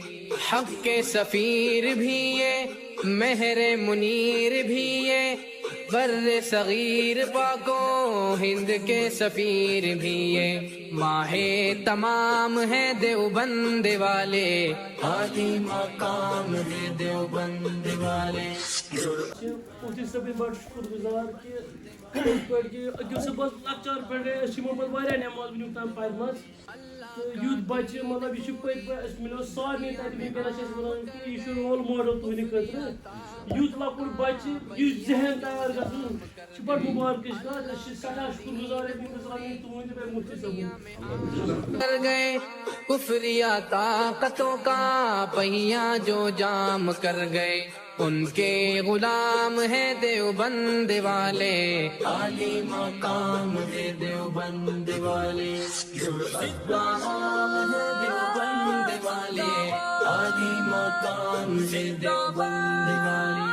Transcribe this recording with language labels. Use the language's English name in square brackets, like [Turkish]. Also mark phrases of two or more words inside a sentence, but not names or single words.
[Urdu] حق کے سفیر بھی یہ، مہر منیر بھی یہ، بر صغیر پاک و ہند کے سفیر بھی یہ۔ ماہ تمام ہے دیوبند والے، عالی مقام ہے دیوبند والے۔ [Kashmiri] مفتی صٲبٕنۍ بڑٕ شُکُر گُزار کہِ یِتھ پٲٹھۍ کہِ أکِس صُبحس لۄکچار پٮ۪ٹھَے أسۍ یِمو پَتہٕ واریاہ نٮ۪ماز وٕنیُک تام پَرِمَژ تہٕ یُتھ بَچہِ مطلب یہِ چھُ پٔتۍ پٲٹھۍ اَسہِ مِلیو سارنٕے تَتہِ وٕنکٮ۪نَس چھِ أسۍ وَنان کہِ یہِ چھُ [English] role model [Kashmiri] تُہٕنٛدِ خٲطرٕ۔ یُتھ لۄکُٹ بَچہِ یُتھ ذہن تیار گژھُن چھِ بَڑٕ مُبارکٕچ کَتھ۔ أسۍ چھِ سٮ۪ٹھاہ شُکُر گُزار تُہٕنٛدۍ بیٚیہِ مُفتی صٲبُن۔ [Urdu] کر گئے کفریہ طاقتوں کا پہیہ جو جام کر گئے، ان کے غلام ہے دیوبند والے، عالی مقام ہے دیوبند والے، جرأت کا نام ہے دیوبند والے، عالی مقام ہے دیوبند والے۔